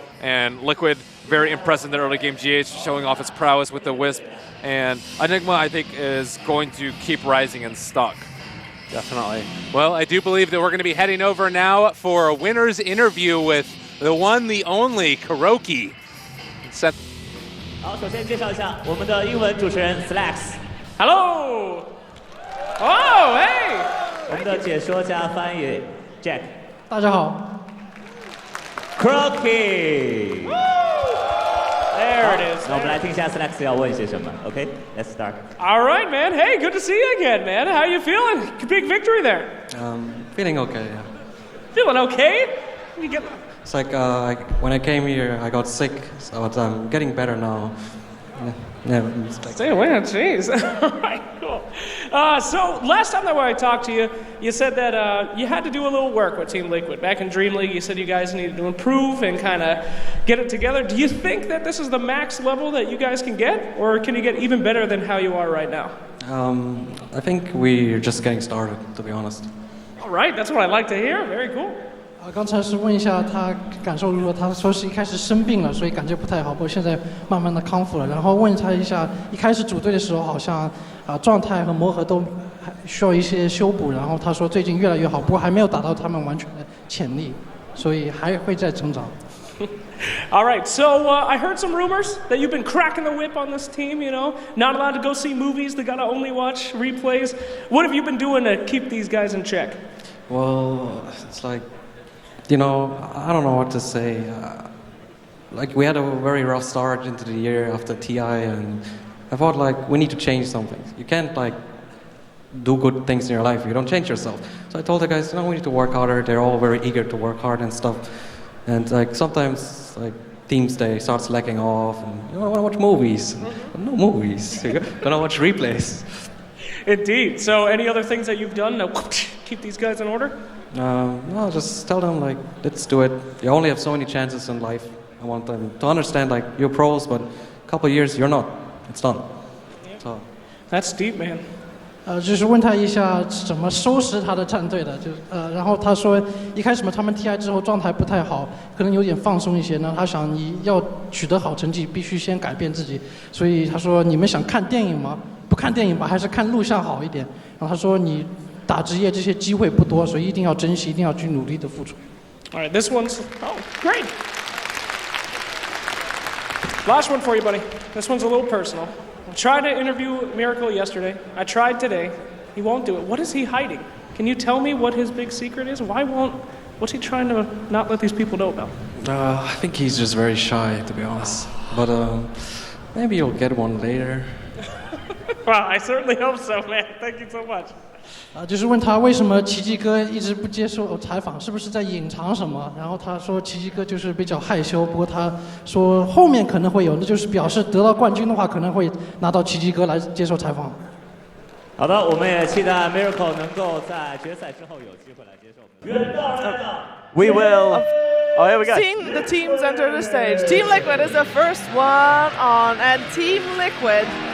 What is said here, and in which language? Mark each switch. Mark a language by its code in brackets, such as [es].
[en] And Liquid, very impressive in the early game. GH showing off its prowess with the Wisp. And Enigma, I think, is going to keep rising in stock. Definitely. Well, I do believe that we're going to be heading over now for a winner's interview with the one, the only, Kuroky. Set. [zh] 好，首先介绍一下我们的英文主持人 [en] Hello. Oh, hey. [zh] 我们的解说加翻译 Jack。大家好。 Kuroky。 [en] There it is. [zh] 那我们来听一下 Slax 要问些什么。 [en] OK，let's start. All right, man. Hey, good to see you again, man. How you feeling? Big victory there. Feeling okay. Yeah. Feeling okay? You get. It's like when I came here, I got sick, so I'm getting better now. Yeah, it's like Stay away, jeez. All right, cool. So last time that I talked to you, you said that you had to do a little work with Team Liquid. Back in Dream League, you said you guys needed to improve and kind of get it together. Do you think that this is the max level that you guys can get, or can you get even better than how you are right now? I think we're just getting started, to be honest. All right, that's what I like to hear. Very cool. [zh] 刚才是问一下他感受如何，他说是一开始生病了，所以感觉不太好，不过现在慢慢的康复了。然后问他一下，一开始组队的时候好像状态和磨合都还需要一些修补，然后他说最近越来越好，不过还没有达到他们完全的潜力，所以还会再成长。 [en] All right, so I heard some rumors that you've been cracking the whip on this team, you know, not allowed to go see movies, they gotta only watch replays. What have you been doing to keep these guys in check? Well, it's like, you know, I don't know what to say. Like, we had a very rough start into the year after TI, and I thought, like, we need to change something. You can't, like, do good things in your life if you don't change yourself. So I told the guys, you know, we need to work harder. They're all very eager to work hard and stuff. And, like, sometimes, like, teams, they start slacking off, and you want to watch movies. No movies. You're gonna watch replays. Indeed. So any other things that you've done to keep these guys in order? No, just tell them, like, let's do it. You only have so many chances in life. I want them to understand, like, you're pros, but a couple of years, you're not. It's done. So. That's deep, man. [zh] 就是问他一下怎么收拾他的战队的，然后他说一开始嘛，他们 TI 之后状态不太好，可能有点放松一些呢。他想你要取得好成绩，必须先改变自己，所以他说你们想看电影吗？不看电影吧，还是看录像好一点。然后他说你打职业这些机会不多，所以一定要珍惜，一定要去努力的付出。 [en] All right, this one's great. Last one for you, buddy. This one's a little personal. I tried to interview Miracle yesterday. I tried today. He won't do it. What is he hiding? Can you tell me what his big secret is? What's he trying to not let these people know about? I think he's just very shy, to be honest. But maybe you'll get one later. Well, I certainly hope so, man. Thank you so much. [zh] 就是问他为什么奇迹哥一直不接受采访，是不是在隐藏什么？然后他说奇迹哥就是比较害羞，不过他说后面可能会有，那就是表示得到冠军的话，可能会拿到奇迹哥来接受采访。好的，我们也期待 Miracle 能够在决赛之后有机会来接受我们的。 [en] We will. Oh, here we go. Seeing the teams enter the stage. Team Liquid is the first one on, and Team Liquid.